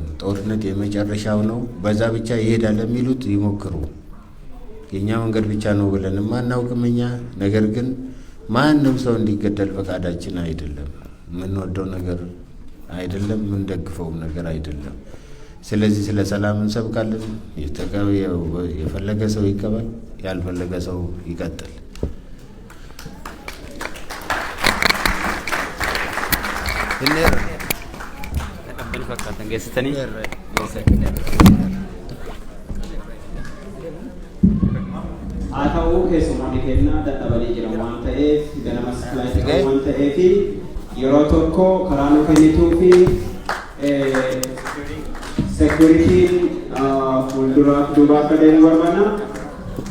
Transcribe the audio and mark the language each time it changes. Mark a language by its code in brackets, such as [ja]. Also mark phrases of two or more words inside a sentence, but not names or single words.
[am] ጦርነት የመጨረሻው ነው፣ በዛ ብቻ ይሄዳል የሚሉት ይሞክሩ። የእኛ መንገድ ብቻ ነው ብለንም አናውቅም እኛ። ነገር ግን ማንም ሰው እንዲገደል ፈቃዳችን አይደለም፣ የምንወደው ነገር አይደለም፣ የምንደግፈውም ነገር አይደለም። ስለዚህ ስለ ሰላም እንሰብካለን። የፈለገ ሰው ይቀበል፣ ያልፈለገ ሰው ይቀጥል። [om] Atau keessumoonni keenya dadhabanii jiran waan ta'eef ganamas kilaasii qabu waan ta'eef yeroo tokko karaa nu kennituu fi sekuritiin fuulduraa duubaa akka deemu barbaanna.